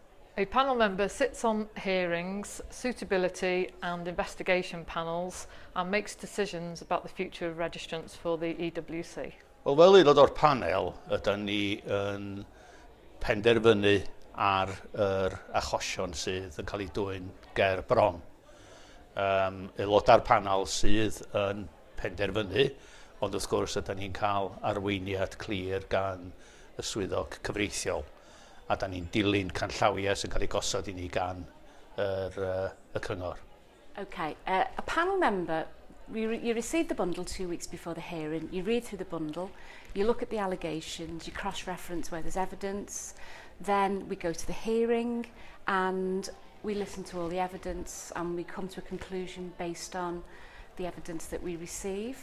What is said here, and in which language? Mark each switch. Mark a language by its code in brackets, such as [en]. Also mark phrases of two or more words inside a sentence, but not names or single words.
[en] A panel member sits on hearings, suitability and investigation panels and makes decisions about the future of registrants for the EWC. [cy] Wel, fel aelod o'r panel, ydym ni yn penderfynu ar yr achosion sydd yn cael ei dwyn ger bron. Aelodau'r panel sydd yn penderfynu, ond wrth gwrs ydym ni'n cael arweiniad clir gan y swyddog cyfreithiol, a da ni'n dilyn canllawiau sy'n cael ei gosod i ni gan y cyngor. [en] Okay, a panel member, you receive the bundle 2 weeks before the hearing, you read through the bundle, you look at the allegations, you cross-reference where there's evidence, then we go to the hearing and we listen to all the evidence and we come to a conclusion based on the evidence that we receive.